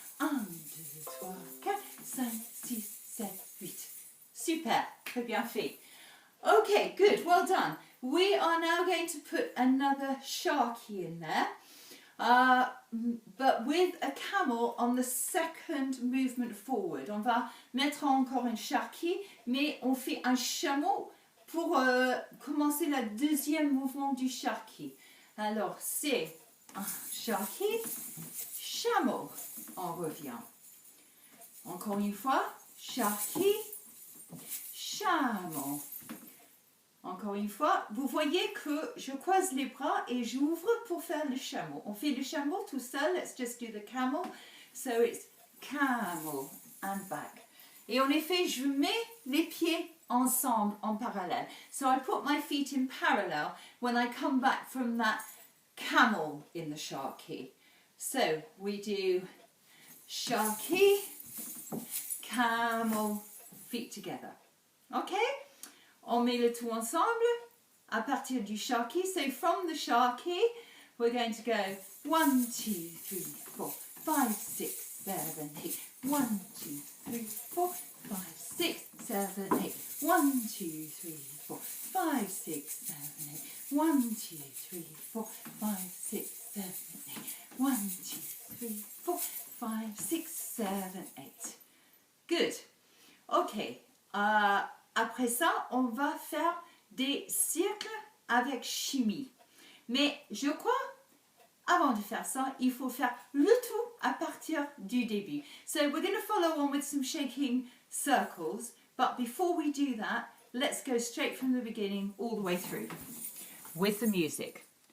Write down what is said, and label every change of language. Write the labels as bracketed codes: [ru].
[en] 1, 2, 3, 4, 5, 6, 7, 8. [fr] Super, très bien fait. [en] Okay, good, well done. We are now going to put another Sharky in there, but with a camel on the second movement forward. [fr] On va mettre encore un Sharky, mais on fait un chameau pour commencer le deuxième mouvement du Sharky. Alors, c'est un Sharky, chameau. On revient. Encore une fois, Sharky, chameau. Encore une fois, vous voyez que je croise les bras et j'ouvre pour faire le chameau. On fait le chameau tout seul. [en] Let's just do the camel. So it's camel and back. [fr] Et en effet, je mets les pieds ensemble en parallèle. [en] So I put my feet in parallel when I come back from that camel in the Sharky. So we do Sharky, camel, feet together. Okay? [fr] On met le tout ensemble à partir du Sharky. [en] So from the Sharky, we're going to go 1, 2, 3, 4, 5, 6, 7, 8. 1, 2, 3, 4, 5, 6, 7, 8. 1, 2, 3, 4, 5, 6, 7, 8. 1, 2, 3, 4, 5, 6, 7, 8. 1, 2, 3, 4, 5, 6, 7, 8. Good. Okay. [fr] Après ça, on va faire des cercles avec chimie. Mais je crois, avant de faire ça, il faut faire le tout à partir du début. [en] So we're going to follow on with some shaking circles. But before we do that, let's go straight from the beginning all the way through with the music.